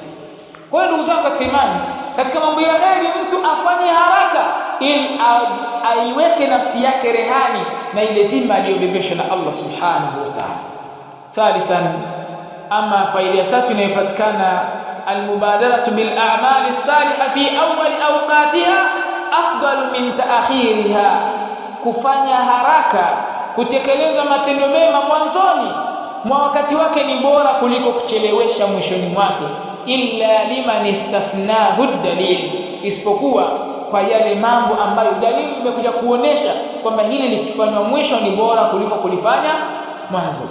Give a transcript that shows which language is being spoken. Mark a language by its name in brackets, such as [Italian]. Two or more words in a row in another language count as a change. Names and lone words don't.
[Swahili] Kwa hiyo ndugu zangu katika imani, katika mambo ya kheri mtu afanye haraka ili aiweke nafsi yake rehani na ile dhima aliyobebeshwa na Allah [Arabic] سبحانه وتعالى. [Swahili] Thalithan, ama faida ya tatu inayopatikana [Arabic] المبادرة بالأعمال الصالحة في أول أوقاتها أفضل من تأخيرها, [Swahili] kufanya haraka kutekeleza matendo mema mwanzoni mwa wakati wake ni bora kuliko kuchelewesha mwishoni mwake. [Arabic] إلا لمن استثناه دليل, [Swahili] isipokuwa kwa yale mambo ambayo dalili imekuja kuonesha kwamba hili likifanywa mwisho ni bora kuliko kulifanya mwanzo.